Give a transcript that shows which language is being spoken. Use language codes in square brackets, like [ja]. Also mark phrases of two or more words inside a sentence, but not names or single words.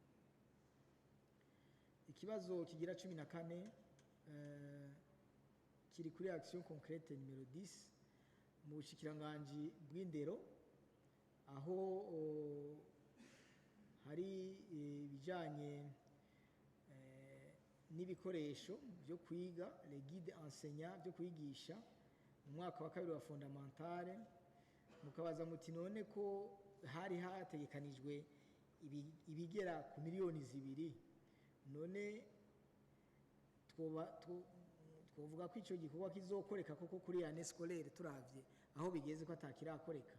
[rn] Ikibazo kigira 14 kiri kuri [fr] action concrète [rn] numero 10 mu bushikiranganje bw'indero, aho hari ibijanye n'ibikoresho byo kwiga, [fr] les guides enseignants [rn] byo kwigisha mu mwaka wa kabiri wa fondamentale. Mukabaza muti none ko hari hategekanijwe ibigera ku miliyoni 2, none twovuga ko ico gikorwa kizokoreka koko kuri [fr] année scolaire [rn] turavye aho bigeze ko atakirakoreka?